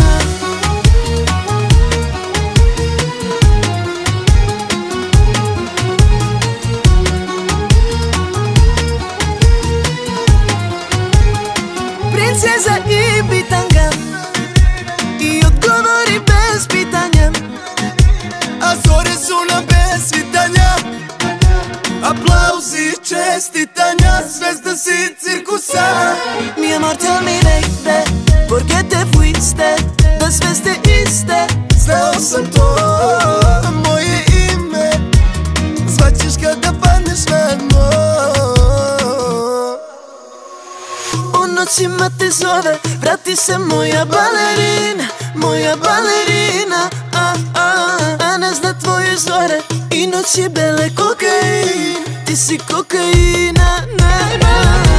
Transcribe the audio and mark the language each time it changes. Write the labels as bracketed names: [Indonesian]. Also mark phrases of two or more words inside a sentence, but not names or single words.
[Serbian] Princeza i bitanga i odgovori bez pitanja, a zore su nam bez svitanja, aplauzi, čestitanja, zvezda si cirkusa. [Spanish] Mi amor, [English] tell me baby, [Spanish] por qué te fuiste, [Serbian] da sve ste iste. Znao sam to, moje ime, zvaćeš kada padneš na dno. U noćima te zove, vrati se moja balerina, moja balerina, a ne zna tvoje zore i noći bele kokain, ti si kokaina, na, na.